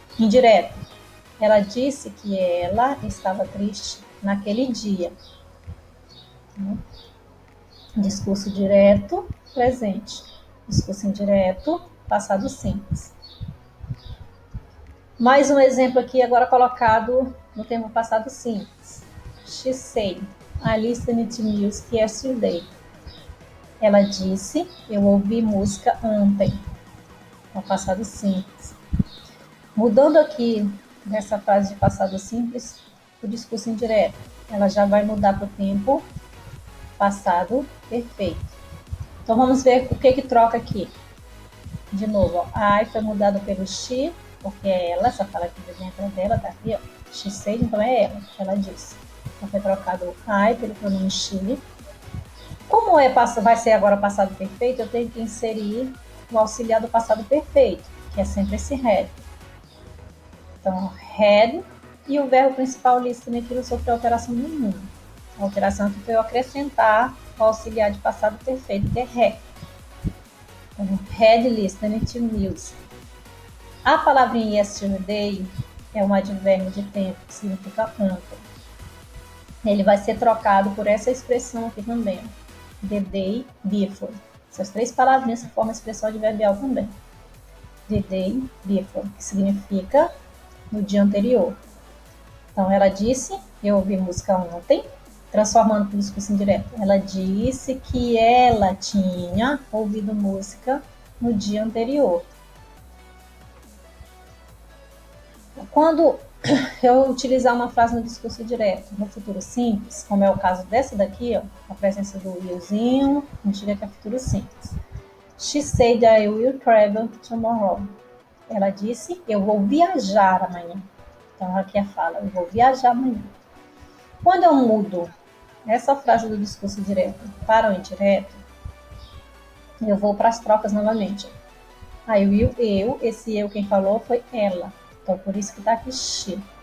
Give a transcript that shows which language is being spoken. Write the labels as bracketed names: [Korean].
[Portuguese] Indireta, ela disse que ela estava triste naquele dia. Discurso direto, presente. Discurso indireto, passado simples. Mais um exemplo aqui, agora colocado no tempo passado simples. [English] She said, I listened to music yesterday. [Portuguese] Ela disse, eu ouvi música ontem. No passado simples. Mudando aqui nessa frase de passado simples, o discurso indireto. Ela já vai mudar para o tempo passado perfeito. Então, vamos ver o que troca aqui. De novo, ó, I foi mudado pelo she, porque é ela, essa fala aqui dentro dela, tá aqui, ó. [English] She said, [Portuguese] então é ela disse. Então, foi trocado o I pelo pronome she. Como vai ser agora passado perfeito, eu tenho que inserir o auxiliar do passado perfeito, que é sempre esse had. Então, had e o verbo principal listen aqui não sofreu alteração nenhuma. A alteração aqui foi eu acrescentar o auxiliar de passado perfeito, que é had. [English] Então, had listened to music. [Portuguese] A palavrinha yesterday é um advérbio de tempo, que significa ontem. Ele vai ser trocado por essa expressão aqui também, the day before. Essas três palavrinhas formam a expressão adverbial também. The day before, que significa no dia anterior. Então, ela disse, eu ouvi música ontem, transformando para o discurso indireto. Ela disse que ela tinha ouvido música no dia anterior. Quando eu utilizar uma frase no discurso direto, no futuro simples, como é o caso dessa daqui, ó, a presença do willzinho, a gente vê que é futuro simples. [English] She said I will travel tomorrow. [Portuguese] Ela disse, eu vou viajar amanhã. Então, aqui a fala, eu vou viajar amanhã. Quando eu mudo essa frase do discurso direto para o indireto, eu vou para as trocas novamente. [English] I will, [Portuguese] eu, esse eu quem falou foi ela. Então, por isso que está aqui she.